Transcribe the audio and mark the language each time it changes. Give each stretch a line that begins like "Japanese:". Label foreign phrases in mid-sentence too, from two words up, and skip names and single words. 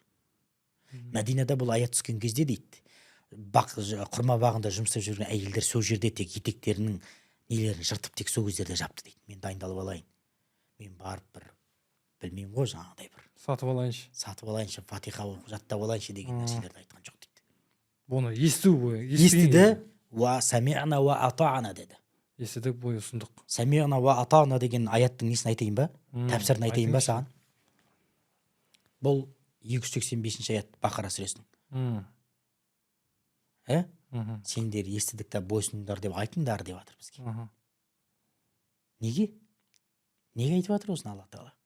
Kazakh: Мәдинада бұл аят түскен кезде дейді, құрма бағында жұмыстап жүрген әйелдер сол жерде тек етектерінің нелерін жыртып тек сол кездерде жапты дейді. Мен дайындалып алайын. Мен барып бір білмеймін ғой, жаңағыдай бір сатып алайыншы, фатиха жаттап алайыншы деген нәрселерді айтқан жоқ дейді. Бұны естіді,
Arabic: وسمعنا وأطعنا деді.
Kazakh: Естідік, бойы ұсындық.
Arabic: سمعنا وأطعنا
Kazakh: деген аяттың несін айтайын ба? Тәпсірін айтайын ба саған? Бұл 285 аят Бақара сүресінің. Сендер естідік та бойсұныңдар деп айтыңдар деп жатыр бізге. Неге? Неге айтып жатыр осыны Алла Тағала?